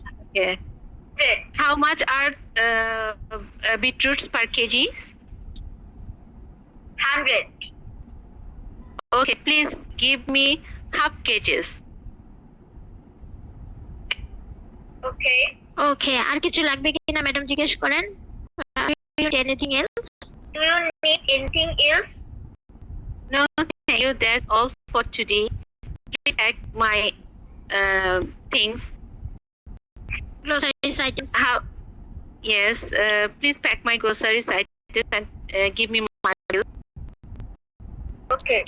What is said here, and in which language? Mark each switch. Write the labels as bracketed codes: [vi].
[en] Okay. How much are beetroots per kg? 100. Okay, please give me half kgs. Okay. [bn] ওকে আর কিছু লাগবে কিনা madam জিজ্ঞেস করেন [en] Anything else Do you need anything else? No, thank you. That's all for today. Please pack my things. Groceries items How? Yes. Please pack my groceries items and give me my bill. Okay.